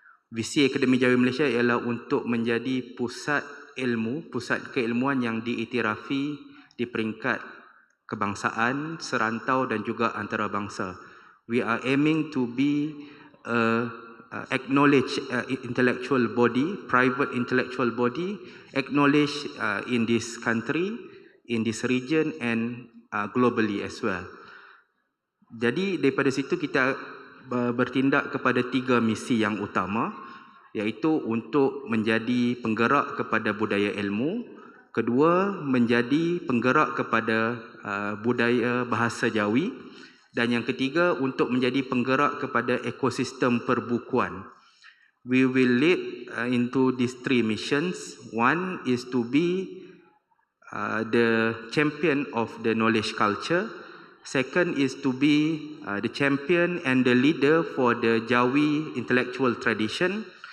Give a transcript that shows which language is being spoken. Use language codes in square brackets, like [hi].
[ms] Visi Akademi Jawi Malaysia ialah untuk menjadi pusat ilmu, pusat keilmuan yang diiktirafi di peringkat kebangsaan, serantau dan juga antarabangsa. [en] We are aiming to be a acknowledged intellectual body, private intellectual body, acknowledged in this country, in this region and globally as well. [ms] Jadi daripada situ kita bertindak kepada 3 misi yang utama, iaitu untuk menjadi penggerak kepada budaya ilmu, kedua menjadi penggerak kepada budaya bahasa Jawi, dan yang ketiga untuk menjadi penggerak kepada ekosistem perbukuan. [en] We will lead into these 3 missions. One is to be the champion of the knowledge culture. Second is to be the champion and the leader for the Jawi intellectual tradition.